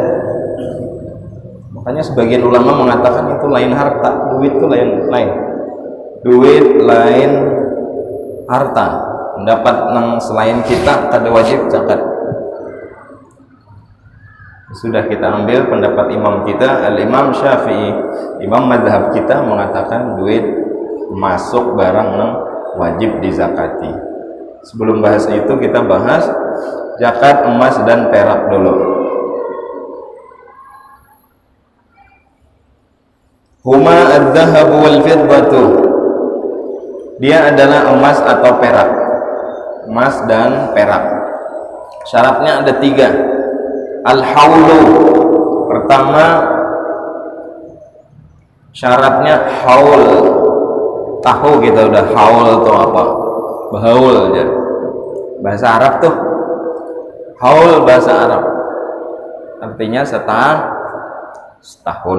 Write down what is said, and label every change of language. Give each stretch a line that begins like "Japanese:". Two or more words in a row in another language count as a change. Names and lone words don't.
Indonesian: Makanya sebagian ulama mengatakan itu lain harta, duit itu lain. Duit lain harta.
Banjar: Mendapat nang selain kita kada wajib zakat.
Indonesian: Sudah kita ambil pendapat imam kita, Al-Imam Syafi'i, imam mazhab kita mengatakan duit masuk barang nang wajib dizakati. Sebelum bahas itu kita bahas zakat emas dan perak dulu.
Arabic: هما الذهب والفضة.
Indonesian: Dia adalah emas atau perak. Emas dan perak. Syaratnya ada 3. Al-haulu. Pertama, syaratnya haul. Tahu kita udah haul atau apa? Bahaul aja. Bahasa Arab tuh. Haul bahasa Arab. Artinya setahun.